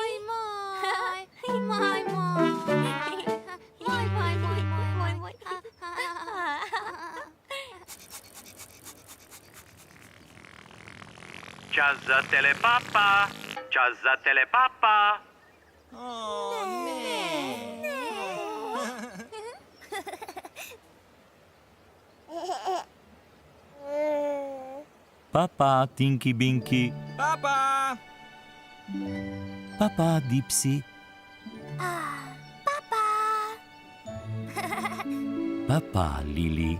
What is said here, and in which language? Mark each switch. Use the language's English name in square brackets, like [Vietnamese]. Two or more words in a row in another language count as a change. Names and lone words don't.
[Slovenian] Moj, moj. Moj, moj. Čas za telepapa. Čas za telepapa. Oh, ne. Papa, Tinky Binky. Papa. Papa, Dipsy. Papa, Lili.